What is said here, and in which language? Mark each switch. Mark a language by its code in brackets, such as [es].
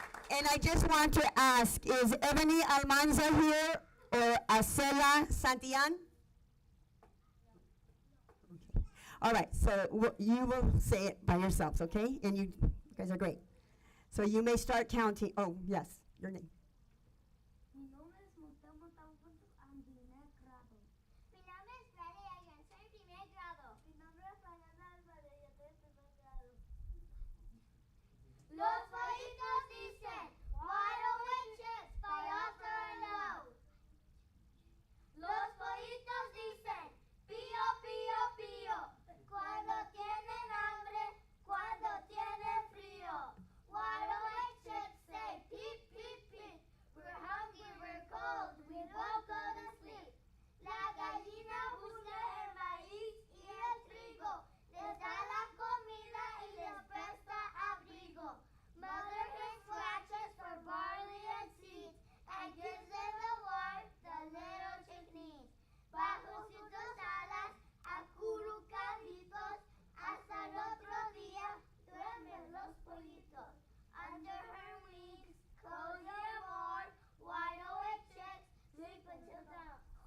[en] And I just want to ask, is Ebony Almanza here? Or Acela Santillan? Okay. All right, so you will say it by yourselves, okay? And you guys are great. So you may start counting. Oh, yes, your name. [es] Mi nombre es Mateo Montalvo, I'm primer grado. Mi nombre es María, yo soy primer grado. Mi nombre es Fernanda Álvarez, yo soy primer grado. Los pollitos dicen, [en] wide awake chicks, [es] by author and no. Los pollitos dicen, pío, pío, pío, cuando tienen hambre, cuando tienen frío. [en] Wide awake chicks say, peep, peep, peep, we're hungry, we're cold, we won't go to sleep. [es] La gallina busca el maíz y el trigo, les da la comida y les presta abrigo. [en] Mother hen scratches for barley and seeds, and gives them the warmth the little chick needs. [es] Bajo sus dos alas, acurrucaditos, hasta el otro día duermen los pollitos. [en] Under her wings, cozy and warm, wide awake chicks sleep until dawn.